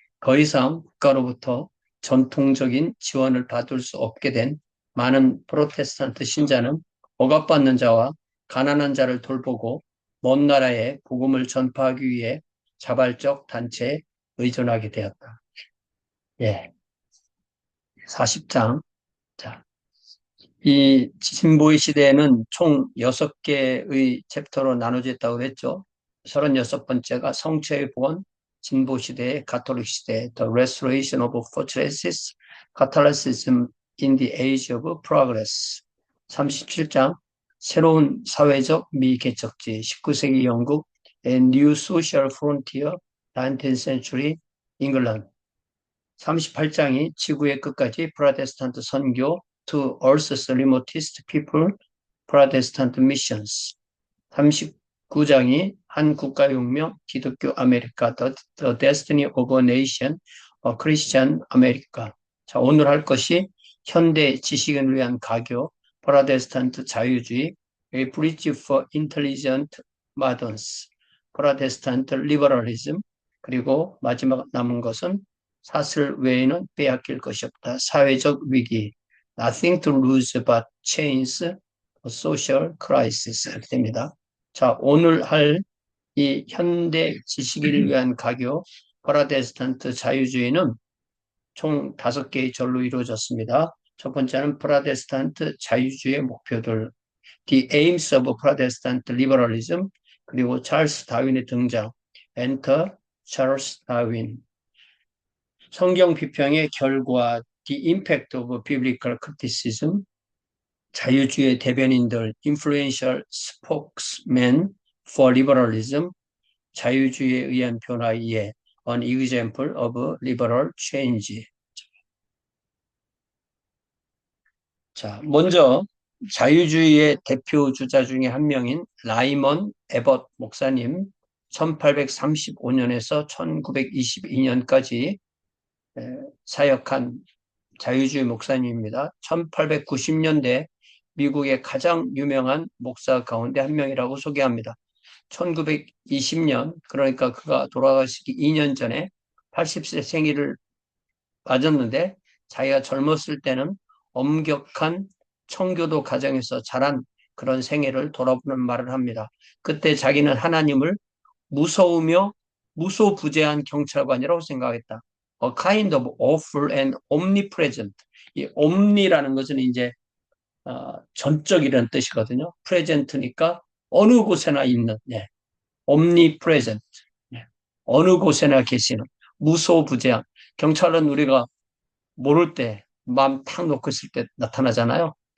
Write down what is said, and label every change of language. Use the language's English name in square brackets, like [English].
[Korean] 더 이상 국가로부터 전통적인 지원을 받을 수 없게 된 많은 프로테스탄트 신자는 억압받는 자와 가난한 자를 돌보고 먼 나라에 복음을 전파하기 위해 자발적 단체에 의존하게 되었다. 예, 40장. 자, 이 진보의 시대에는 총 6개의 챕터로 나눠져 있다고 했죠. 36번째가 성체의 복원, 진보 시대의 가톨릭 시대, [English] The Restoration of Fortresses, Catholicism in the Age of Progress. [Korean] 37장, 새로운 사회적 미개척지, 19세기 영국, [English] A New Social Frontier, 19th Century England. [Korean] 38장이 지구의 끝까지 프로테스탄트 선교 [English] to Earth's remotest people, Protestant missions. [Korean] 39장이 한 국가혁명, 기독교 아메리카, [English] the Destiny of a Nation, Christian America. [Korean] 자, 오늘 할 것이 현대 지식인을 위한 가교, 프로테스탄트 자유주의, [English] A Bridge for Intelligent Moderns, [Korean] 프로테스탄트 리버럴리즘, 그리고 마지막 남은 것은 사슬 외에는 빼앗길 것이 없다. 사회적 위기, [English] nothing to lose but change a social crisis [Korean] 이렇게 됩니다. 자, 오늘 할 이 현대 지식인을 위한 가교, 프로테스탄트 자유주의는 총 5개의 절로 이루어졌습니다. 첫 번째는 프로테스탄트 자유주의의 목표들, [English] The Aims of Protestant Liberalism, [Korean] 그리고 찰스 다윈의 등장, [English] Enter Charles Darwin. [Korean] 성경 비평의 결과, [English] The Impact of Biblical Criticism, [Korean] 자유주의 대변인들, [English] Influential Spokesmen for Liberalism, [Korean] 자유주의에 의한 변화 이해, [English] An Example of Liberal Change. [Korean] 자, 먼저 자유주의의 대표 주자 중에 한 명인 라이먼 에벗 목사님, 1835년에서 1922년까지 사역한 자유주의 목사님입니다. 1890년대 미국의 가장 유명한 목사 가운데 한 명이라고 소개합니다. 1920년, 그러니까 그가 돌아가시기 2년 전에 80세 생일을 맞았는데 자기가 젊었을 때는 엄격한 청교도 가정에서 자란 그런 생애를 돌아보는 말을 합니다. 그때 자기는 하나님을 무서우며 무소부재한 경찰관이라고 생각했다. [English] A kind of awful and omnipresent. [Korean] 이 omni라는 것은 이제 전적이라는 뜻이거든요. present니까 어느 곳에나 있는, omnipresent. 어느 곳에나 계시는 무소부재한. 경찰은 우리가 모를 때, 마음 탁 놓고 있을 때 나타나잖아요.